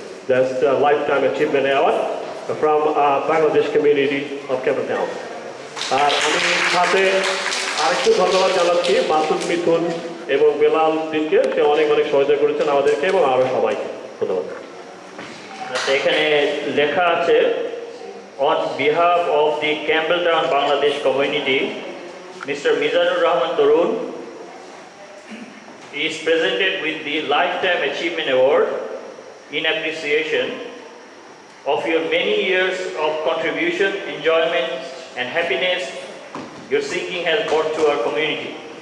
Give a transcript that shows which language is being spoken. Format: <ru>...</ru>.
<en>That's the Lifetime Achievement Award from Bangladesh Community of Cape Town.</en> <bn>আর আমি সাথে আরেকটু ধন্যবাদ জানাচ্ছি মাসুদ মিথুন এবং বেলাল দিনকে, সে অনেক সহযোগিতা করেছেন আমাদেরকে এবং আরও সবাইকে ধন্যবাদ। এখানে লেখা আছে</bn> <en>on behalf of the Campbelltown Bangladesh community, Mr. Mizanur Rahman Torun is presented with the Lifetime Achievement Award in appreciation of your many years of contribution, enjoyment and happiness your singing has brought to our community.</en>